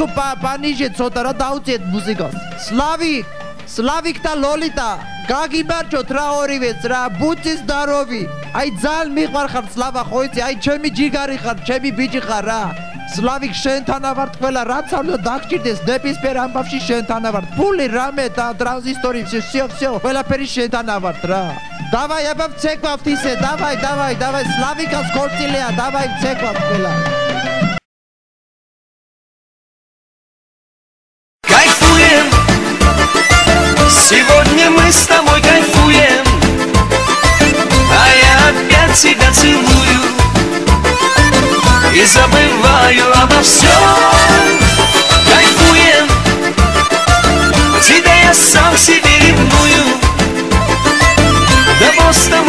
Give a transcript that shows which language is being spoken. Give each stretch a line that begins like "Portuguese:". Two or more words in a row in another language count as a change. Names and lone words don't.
Georgian: პანიჟე ცოტა რა დაუწიეთ მუსიკას სლავიკ და ლოლიტა გაგიმარჯოთ რა ორივეც რა ბუცის დაროვი აი ძალიან მიყვარხარ სლავა ხო იცი აი ჩემი ჯიგარი ხარ ჩემი ბიჭი ხარ რა სლავიკ შენთანა ვარ ყველა რაც არ უნდა დაგჭირდეს ნებისმიერ ამბავში შენთანა ვარ ფული რამე და ტრანზისტორი всё ყველაფერი შენთანა ვარ რა დავაი აბა ვცეკვავთ ისე დავაი სლავიკას ქორწილია დავაი ვცეკვავთ ყველა
Russian: Кайфуем Сегодня мы с тобой кайфуем А я опять тебя целую И забываю обо всем Кайфуем Тебя я сам себе ревную Да